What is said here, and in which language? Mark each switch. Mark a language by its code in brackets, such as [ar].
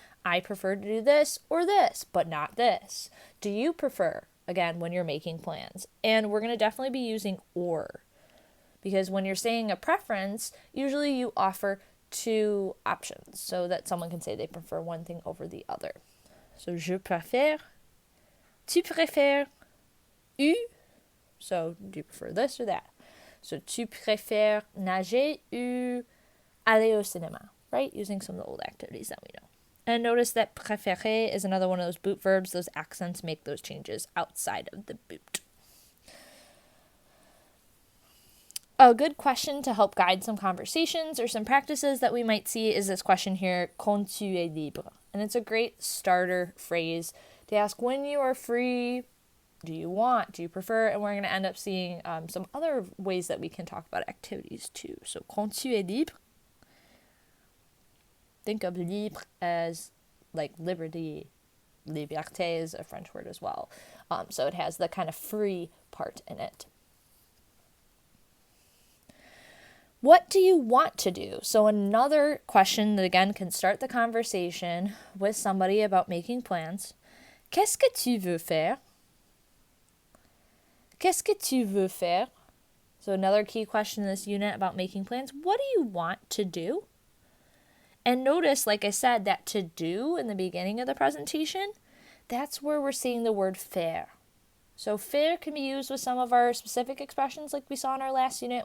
[en] I prefer to do this or this, but not this. Do you prefer? Again, when you're making plans. And we're going to definitely be using or. Because when you're saying a preference, usually you offer two options so that someone can say they prefer one thing over the other. [fr] So je préfère, tu préfères, u. [en] So do you prefer this or that? [fr] So, tu préfères nager ou aller au cinéma, right? [en] Using some of the old activities that we know. And notice that préférer is another one of those boot verbs. Those accents make those changes outside of the boot. A good question to help guide some conversations or some practices that we might see is this question here, [fr] quand tu es libre. [en] And it's a great starter phrase to ask when you are free. Do you want? Do you prefer? And we're going to end up seeing some other ways that we can talk about activities too. So, [fr] quand tu es libre, [en] think of libre as like liberty. Liberté is a French word as well. So it has the kind of free part in it. What do you want to do? So another question that again can start the conversation with somebody about making plans. [fr] Qu'est-ce que tu veux faire? Qu'est-ce que tu veux faire? [en] So another key question in this unit about making plans. What do you want to do? And notice, like I said, that to do in the beginning of the presentation, that's where we're seeing the word faire. So faire can be used with some of our specific expressions like we saw in our last unit.